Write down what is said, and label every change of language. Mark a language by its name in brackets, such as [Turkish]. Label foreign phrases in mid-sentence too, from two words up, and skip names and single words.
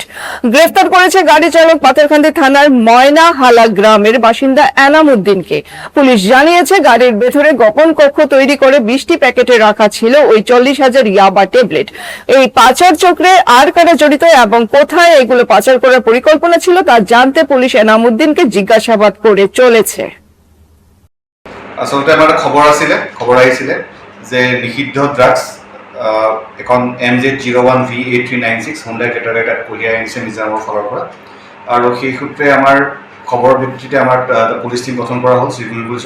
[Bangla] গ্রেফতার করেছে গাড়ি চালক পাথারকান্দি থানার ময়নাহালা গ্রামের বাসিন্দা এনামুদ্দিনকে। পুলিশ জানিয়েছে গাড়ির ভেতরে গোপন কক্ষ তৈরি করে 20টি প্যাকেটে রাখা ছিল ওই 40,000 ইয়াবা ট্যাবলেট। এই পাচার চক্রে আর কারা জড়িত এবং কোথায় এগুলো পাচার করার পরিকল্পনা ছিল তা জানতে পুলিশ এনামুদ্দিনকে জিজ্ঞাসাবাদ করে চলেছে। [Assamese] আসলতে আমাৰ খবৰ আহিছিলে যে নিষিদ্ধ ড্ৰাগছ এখন MZ01V8396 হুণ্ডাই কেটাৰ এটাত কঢ়িয়াই আনিছে মিজোৰামৰ ফালৰ পৰা, আৰু সেই সূত্ৰে আমাৰ খবৰৰ ভিত্তিতে আমাৰ পুলিচ টিম গঠন কৰা হ'ল শ্ৰীগুৰি পুলিচৰ।